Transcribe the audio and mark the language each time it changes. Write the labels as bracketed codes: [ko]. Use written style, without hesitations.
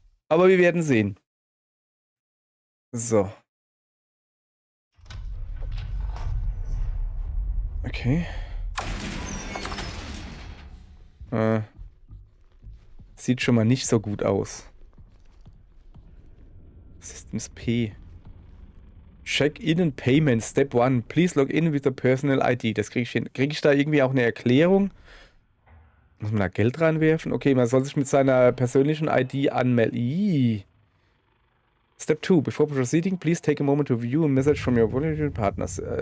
[de] Aber wir werden sehen. So. Okay. Sieht schon mal nicht so gut aus. [en] Systems P. Check-in and Payment, Step 1. Please log in with a personal ID. [de] Das kriege ich hin. Kriege ich da irgendwie auch eine Erklärung? Muss man da Geld reinwerfen? Okay, man soll sich mit seiner persönlichen ID anmelden. [en] Step 2. Before proceeding, please take a moment to view a message from your volunteer partners.